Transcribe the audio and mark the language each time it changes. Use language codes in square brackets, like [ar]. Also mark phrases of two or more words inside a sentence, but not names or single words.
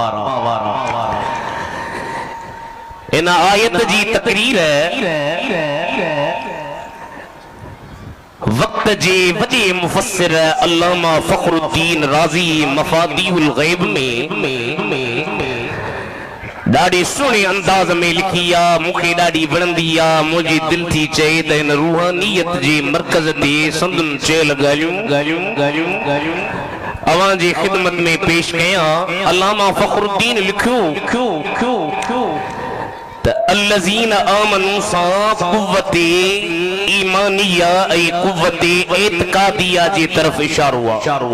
[sd] ان آیت جی تقریر ہے وقت جے وجہ مفسر علامہ فخر الدین رازی مفاتیح الغیب میں ॾाढी सुहिणे अंदाज़ में लिखी आहे, मूंखे ॾाढी वणंदी आहे। मुंहिंजी दिलि थी चए त हिन रूहानियत जे मर्कज़ ते संदन चयल ॻाल्हियूं अवां जी ख़िदमत में पेश कयां। अल्लामा फ़खरुद्दीन लिखियो त [ar] الذين آمنوا [sd] सां कुव्वते ईमानिया ऐं कुव्वते एतिक़ादिया जे तरफ़ इशारो आहे।